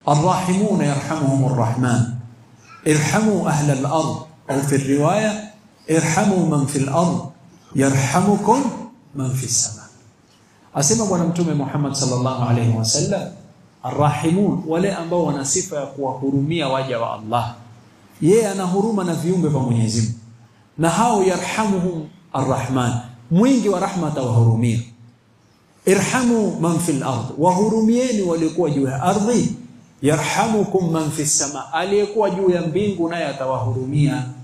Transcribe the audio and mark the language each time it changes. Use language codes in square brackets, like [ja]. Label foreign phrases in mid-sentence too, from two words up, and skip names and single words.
[ar] الراحمون يرحمهم الرحمن ارحموا أهل الأرض، أو في الرواية ارحموا من في الأرض يرحمكم من في السماء. أسمى ونمتم محمد صلى الله عليه وسلم الراحمون [sw] wale ambao wana sifa ya kuwahurumia waja wa Allah. Yeye anahuruma na viumbe vya Mwenyezi Mungu, na hao [ar] يرحمهم الرحمن, [sw] mwingi wa rahma atawahurumia. [ar] ارحموا من في الأرض, [sw] wahurumieni waliokuwa juu ya ardhi. [ar] يرحمكم من في السماء, [sw] aliyekuwa juu ya mbingu naye atawahurumia.